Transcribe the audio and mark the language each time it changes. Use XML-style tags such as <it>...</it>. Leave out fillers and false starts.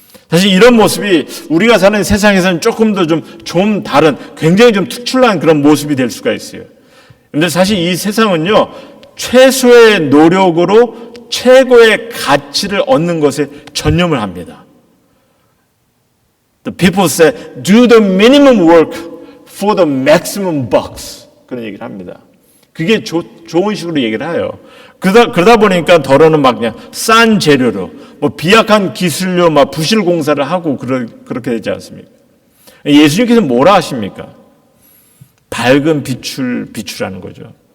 <ko>사실 이런 모습이 우리가 사는 세상에서는 조금 더 좀 다른, 굉장히 좀 특출난 그런 모습이 될 수가 있어요. 그런데 사실 이 세상은요, 최소의 노력으로 최고의 가치를 얻는 것에 전념을 합니다.</ko> <en>The people say, do the minimum work for the maximum bucks.</en> <ko>그런 얘기를 합니다. 그게 좋은 식으로 얘기를 해요. 그러다 보니까 더러는 그냥 싼 재료로, 비약한 기술로 부실 공사를 하고 그렇게 되지 않습니까? 예수님께서 뭐라 하십니까? 밝은 비추라는 거죠.</ko>